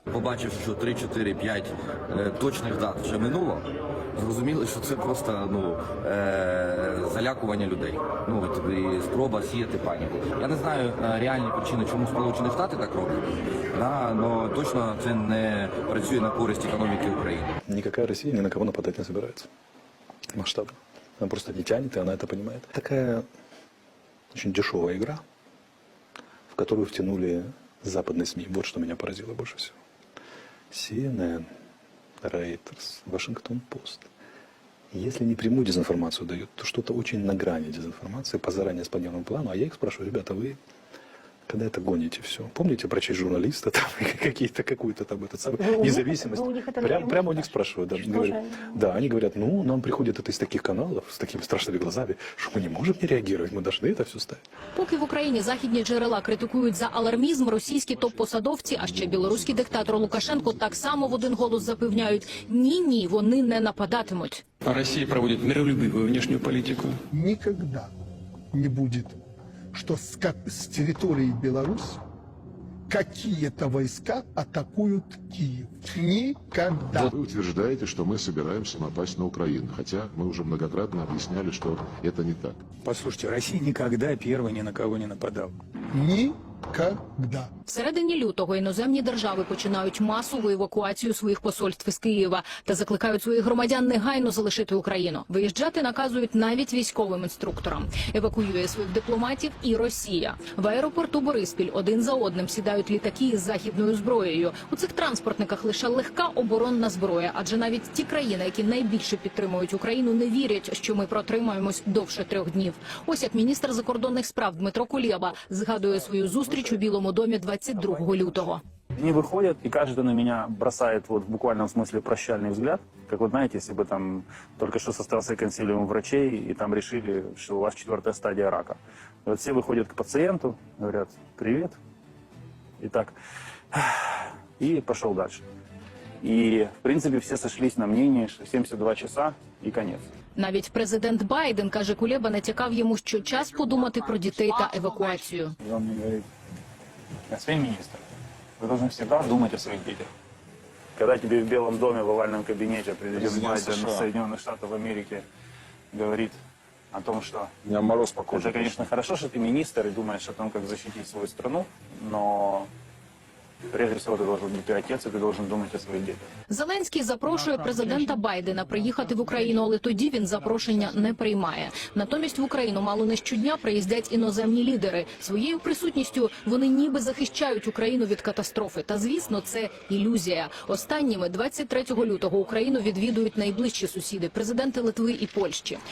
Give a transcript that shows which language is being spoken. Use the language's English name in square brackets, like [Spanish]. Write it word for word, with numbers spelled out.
[Ukrainian] Побачив, що три, чотири, п'ять е, точних дат вже минуло, зрозуміли, що це просто ну, е, залякування людей. Ну, от, і спроба сіяти паніку. Я не знаю е, реальні причини, чому Сполучені Штати так роблять, але да, точно це не працює на користь економіки України. Ніяка Росія ні на кого нападати не збирається. Масштабно. [Russian] Она просто не тянет, и она это понимает. Такая очень дешевая игра, в которую втянули западные СМИ. Вот что меня поразило больше всего. Си Эн Эн, Reuters, Washington Post. Если не прямую дезинформацию дают, то что-то очень на грани дезинформации по заранее спланированному плану. А я их спрашиваю: ребята, вы когда это гоните все? Помните про честь журналиста, там, какие-то, какую-то там этот самый, вы независимость? Вы у них это Прям, напрямую прямо у них спрашивают. Даже, говорят, да, они говорят, ну, нам приходит это из таких каналов, с такими страшными глазами, что мы не можем не реагировать, мы должны это все ставить. [Ukrainian] Поки в Україні західні джерела критикують за алармізм, російські топ-посадовці, а ще білоруський диктатор Лукашенко так само в один голос запевняють: ні-ні, вони не нападатимуть. [Russian] Росія проводить миролюбивую внешнюю політику. [Ukrainian] Ніколи не буде, [Russian] что с, с территории Беларуси какие-то войска атакуют Киев. Никогда. Вы утверждаете, что мы собираемся напасть на Украину, хотя мы уже многократно объясняли, что это не так. Послушайте, Россия никогда первой ни на кого не нападала. Никогда. [Ukrainian] В середині лютого іноземні держави починають масову евакуацію своїх посольств із Києва та закликають своїх громадян негайно залишити Україну. Виїжджати наказують навіть військовим інструкторам. Евакуює своїх дипломатів і Росія. В аеропорту Бориспіль один за одним сідають літаки із західною зброєю. У цих транспортниках лише легка оборонна зброя, адже навіть ті країни, які найбільше підтримують Україну, не вірять, що ми протримаємось довше трьох днів. Ось як міністр закордонних справ Дмитро Кулєба згадує свою зустріч у Білому домі двадцять другого лютого. [Russian] Они выходят, и каждый на меня бросает вот в буквальном смысле прощальный взгляд. Как вы знаете, если бы там только что состоялся консилиум врачей, и там решили, что у вас четвертая стадия рака. Вот все выходят к пациенту, говорят: привет. Итак, и пошел дальше. И, в принципе, все сошлись на мнении, что семьдесят два часа и конец. Навіть президент Байден, каже Кулеба, натякав йому, що час подумати про дітей та евакуацію. И он мне говорит: господин министр, вы должны всегда думать о своих детях. Когда тебе в Белом доме, в овальном кабинете президент Байден Соединенных Штатов Америки говорит о том, что я мороз по коже, это, конечно, хорошо, что ты министр и думаешь о том, как защитить свою страну, но прежде всего ты должен быть отец, и ты должен думать о своих детях. [Ukrainian] Зеленський запрошує президента Байдена приїхати в Україну, але тоді він запрошення не приймає. Натомість в Україну мало не щодня приїздять іноземні лідери. Своєю присутністю вони ніби захищають Україну від катастрофи. Та, звісно, це ілюзія. Останніми двадцять третього лютого Україну відвідують найближчі сусіди – президенти Литви і Польщі.